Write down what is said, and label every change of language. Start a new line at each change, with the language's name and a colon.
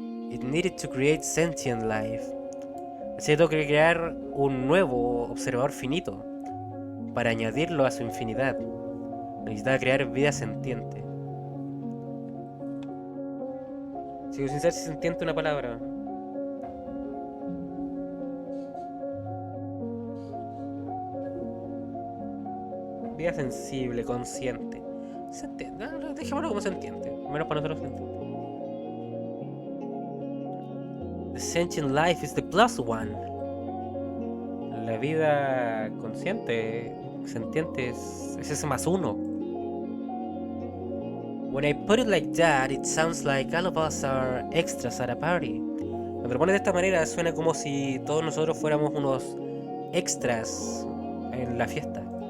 English: It needed to create sentient life.
Spanish: Así que tuvo que crear un nuevo observador finito para añadirlo a su infinidad. Necesitaba crear vida sentiente. Sigo sin saber si sentiente una palabra. Vida sensible, consciente. Dejémoslo como sentiente. Menos para nosotros sentiente.
English: The sentient life is the plus one.
Spanish: La vida consciente, sentiente, es ese más uno.
English: When I put it like that, it sounds like all of us are extras at a party.
Spanish: Cuando lo pones de esta manera, suena como si todos nosotros fuéramos unos extras en la fiesta.